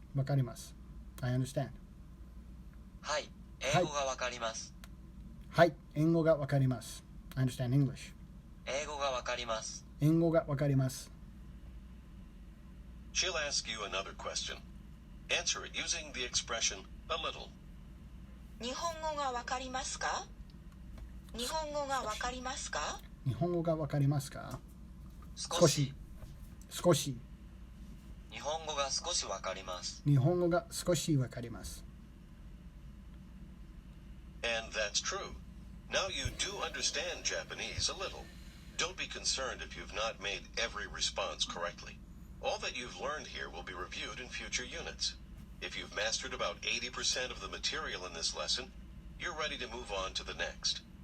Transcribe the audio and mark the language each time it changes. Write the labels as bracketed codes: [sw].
[ja] わかります。 [en] I understand. [ja] はい。英語がわかります。はい。英語がわかります。 [en] I understand English. [ja] 英語がわかります。英語がわかります。 [en] She'll ask you another question. Answer it using the expression a little. [ja] 日本語がわかりますか？日本語がわかりますか？日本語がわかりますか？少し。少し。日本語が少しわかります。日本語が少しわかります。 [en] And that's true. Now you do understand Japanese a little. Don't be concerned if you've not made every response correctly. All that you've learned here will be reviewed in future units. If you've mastered about 80% of the material in this lesson, you're ready to move on to the next.